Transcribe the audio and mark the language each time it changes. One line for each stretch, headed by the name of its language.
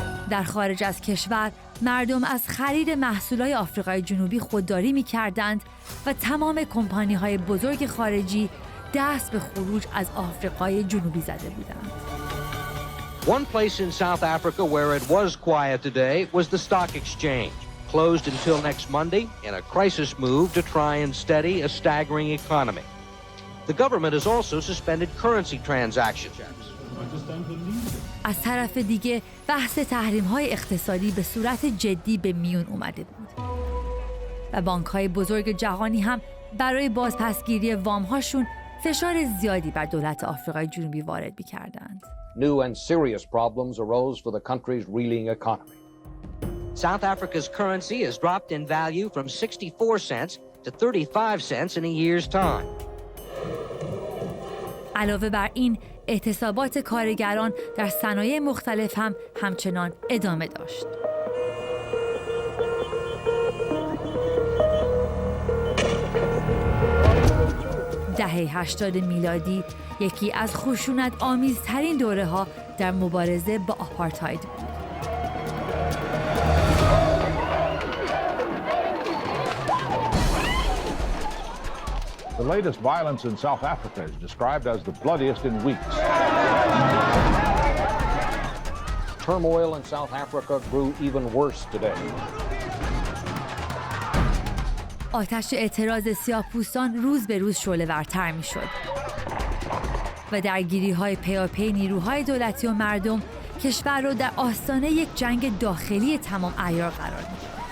Persian: در خارج از کشور مردم از خرید محصولات آفریقای جنوبی خودداری می‌کردند و تمام کمپانی‌های بزرگ خارجی دست به خروج از آفریقای جنوبی زده بودند.
English: One place in South Africa where it was quiet today was the stock exchange, closed until next Monday in a crisis move to try and steady a staggering economy. The government has also suspended currency transactions.
Persian: از طرف دیگه بحث تحریم‌های اقتصادی به صورت جدی به میون اومده بود و بانک‌های بزرگ جهانی هم برای بازپسگیری وام‌هاشون فشار زیادی بر دولت آفریقای جنوبی وارد می‌کردند.
English: New and serious problems arose for the country's reeling economy. South Africa's currency has dropped in value from 64 cents to 35 cents in a year's time.
Persian: علاوه بر این، اعتصابات کارگران در صنایع مختلف هم همچنان ادامه داشت. دهه 80 میلادی یکی از خشونت آمیزترین دوره‌ها در مبارزه با آپارتاید بود.
English: The latest violence in South Africa is described as the bloodiest in weeks. Turmoil in South Africa grew even worse today.
Persian: آتش اعتراض سیاه‌پوستان روز به روز شعله‌ورتر می‌شد و درگیری‌های پیاپی نیروهای دولتی و مردم کشور را در آستانه یک جنگ داخلی تمام عیار قرار می‌داد.